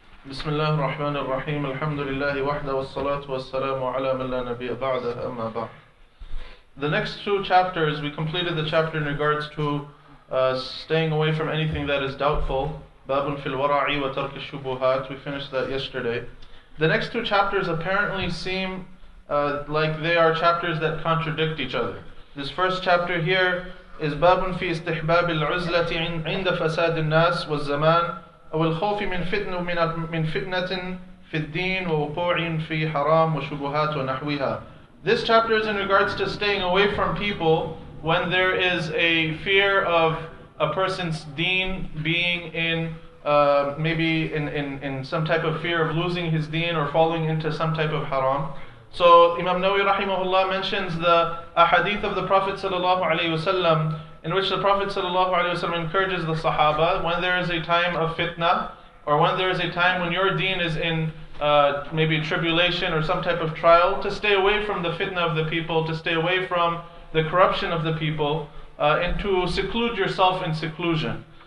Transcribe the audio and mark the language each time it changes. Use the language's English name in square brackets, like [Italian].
[Arabic] بسم الله الرحمن الرحيم الحمد لله وحده والصلاة والسلام على من لا نبي بعده أما بعد. [English] The next two chapters, we completed the chapter in regards to staying away from anything that is doubtful. [Arabic] باب في الورع وترك الشبهات. [English] We finished that yesterday. The next two chapters apparently seem like they are chapters that contradict each other. This first chapter here is [Arabic] باب في استحباب العزلة عند فساد الناس والزمان أو الخوف من فتنة في الدين ووقوع في حرام وشبهات ونحوها. [English] This chapter is in regards to staying away from people when there is a fear of a person's deen being in maybe in some type of fear of losing his deen or falling into some type of haram. So Imam Nawawi rahimahullah mentions the ahadith of the Prophet sallallahu alaihi wasallam, in which the Prophet ﷺ encourages the Sahaba when there is a time of fitna, or when there is a time when your deen is in maybe tribulation or some type of trial, to stay away from the fitna of the people, to stay away from the corruption of the people, and to seclude yourself in seclusion.